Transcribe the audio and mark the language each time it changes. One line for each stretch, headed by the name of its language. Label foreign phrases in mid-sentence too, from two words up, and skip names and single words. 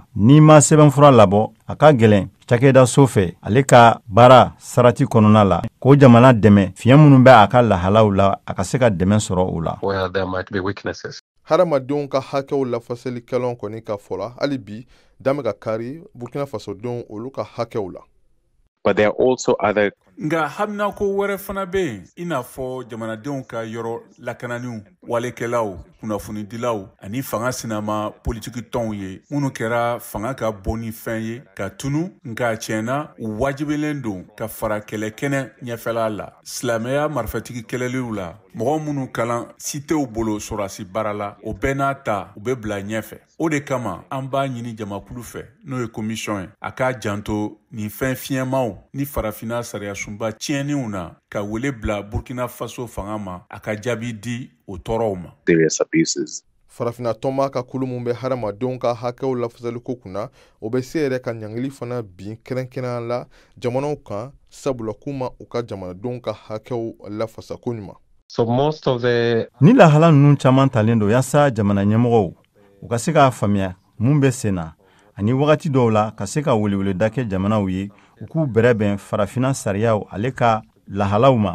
Bambara: N'i ma sɛbɛnfura labɔ a ka gɛlɛn cakɛda so fɛ ale ka baara sarati kɔnɔna la k'o jamana dɛmɛ fiɲɛ minnu bɛ a ka lahalaw la a ka se ka dɛmɛ sɔrɔ o la. Hadamadenw ka hakɛw lafasalikɛlaw kɔni ka fɔla hali bi dame ka kari Burkina Faso denw olu ka hakɛw la.
English: But there are also other.
Bambara: Nga haminako wɛrɛ fana bɛ yen i n'a fɔ jamanadenw ka yɔrɔ lakananiw walekɛlaw kunnafonidilaw ani fanga sinama politiki tɔnw ye minnu kɛra fanga ka bon ni fɛn ye ka tunu nka tiɲɛna u wajibilen don ka fara kɛlɛkɛnɛ ɲɛfɛla la silamɛya marifatigi kɛlɛliw la mɔgɔ minnu kalan sitew bolo sɔrɔdasi baara la o bɛɛ n'a ta u bɛ bila ɲɛfɛ. O de kama an b'a ɲini jamakulu fɛ n'o ye komisiyɔn ye a k'a janto nin fɛn fiɲɛmaw ni farafina sariya sunba tiɲɛniw na ka wele bila Burkina Faso fanga ma a ka jaabi di o tɔɔrɔw ma.
English: Serious abuses.
Bambara: Farafina tɔnba ka kulu mun bɛ hadamadenw ka hakɛw lafasaliko kunna o bɛ se yɛrɛ ka ɲangili fana bin kɛrɛnkɛrɛnya la jamanaw kan sabula k'u ma u ka jamanadenw ka hakɛw lafasa ko ɲuman. Ni lahala ninnu caman talen don yaasa jamana ɲɛmɔgɔw u ka se k'a faamuya mun bɛ sen na ani wagati dɔw la ka se ka weleweleda kɛ jamanaw ye u k'u bɛrɛbɛn farafina sariyaw ale ka lahalaw ma.